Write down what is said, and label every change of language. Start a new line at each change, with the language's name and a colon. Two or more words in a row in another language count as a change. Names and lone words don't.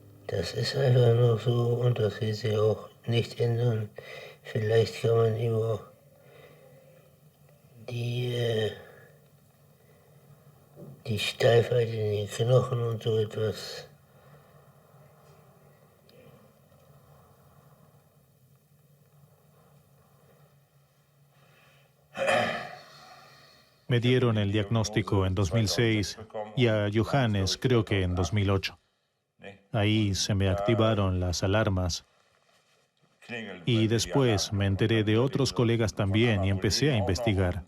German: Das ist einfach nur so und das will sich auch nicht ändern. Vielleicht kann man über die Steifheit in den Knochen und so etwas
Spanish: Me dieron el diagnóstico en 2006 y a Johannes creo que en 2008. Ahí se me activaron las alarmas y después me enteré de otros colegas también y empecé a investigar.